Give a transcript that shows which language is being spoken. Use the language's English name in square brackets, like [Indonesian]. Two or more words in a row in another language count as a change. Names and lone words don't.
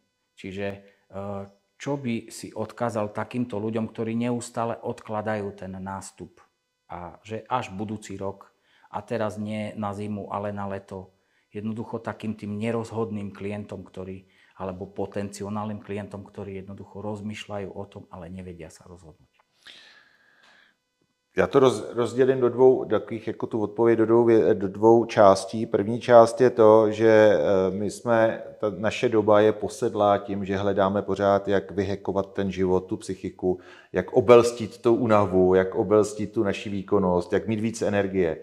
[Slovak] Čiže čo by si odkázal takýmto ľuďom, ktorí neustále odkladajú ten nástup a že až budúci rok a teraz nie na zimu, ale na leto, jednoducho takým tým nerozhodným klientom, alebo potenciálnym klientom, ktorí jednoducho rozmýšľajú o tom, ale nevedia sa rozhodnúť. [Czech] Já to rozdělím do dvou takových, jako tu odpověď do dvou částí. První část je to, že naše doba je posedlá tím, že hledáme pořád, jak vyhekovat ten život, tu psychiku, jak obelstít tu únavu, jak obelstít tu naši výkonnost, jak mít víc energie.